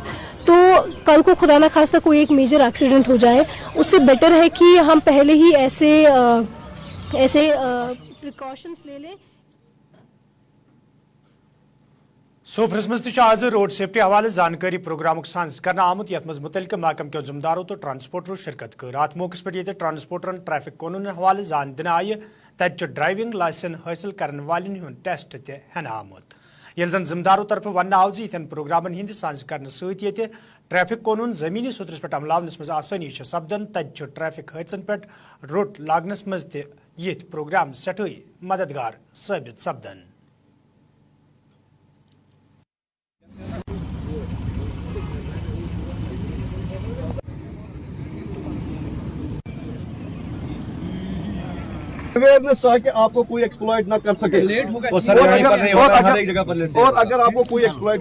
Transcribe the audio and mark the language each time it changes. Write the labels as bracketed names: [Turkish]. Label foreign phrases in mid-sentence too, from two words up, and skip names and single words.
[Hindi] तो कल को खुदा ना खास्ता कोई एक [English] major accident [Hindi] हो जाए, उससे बेटर है कि हम पहले ही ऐसे प्रिकॉशंस ले लें। [Kashmiri] सोफरस मज आज [English] road safety [Kashmiri] हवाले जानकारी प्रोग्राम सांझ करना आमुत, यथ मज मुतलक महकम के जिम्मेदारों तो ट्रांसपोर्टरों शिरकत कर। अत मौके पे ट्रांसपोर्टरन ट्रैफिक कानून हवाले जान दिन आय, तत [English] driving license [Kashmiri] हासिल करने वालन हुंद टेस्ट तन आमुत। यह जन जिम्मेदारों तरफ वन आव यन प्रोग्रामन हिंद सांझ करने सत ट्रैफिक कानून जमीनी सोतरस पे अमलावनस मज आसानी सपदन, तत ट्रैफिक हादसन पे रोट लागनस मज ये प्रोग्राम सठई मददगार साबित सपदन। [Hindi] अवेयरनेस ताकि आपको कोई एक्सप्लॉइट ना कर सके। और अगर आपको कोई एक्सप्लॉइट